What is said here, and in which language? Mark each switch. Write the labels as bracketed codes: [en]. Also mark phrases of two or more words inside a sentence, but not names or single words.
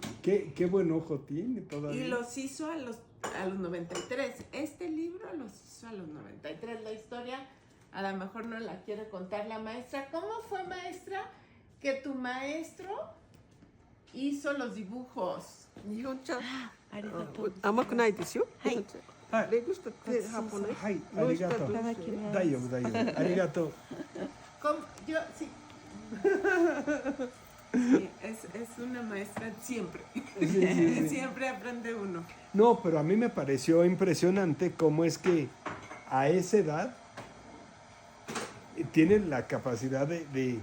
[es] Qué buen ojo tiene todavía. Y los hizo a los 93. Este libro los hizo a los 93. La historia a lo mejor no la quiere contar la maestra. ¿Cómo fue, maestra, que tu maestro hizo los dibujos? [ja] 日本茶ありがとう。甘くないですよ。はい。レグストってハポネ。はい、ありがとう。大丈夫、大丈夫。ありがとう。 [es] Yo, sí. Sí, es una maestra siempre. Siempre aprende uno. No, pero a mí me pareció impresionante cómo es que a esa edad tienen la capacidad de...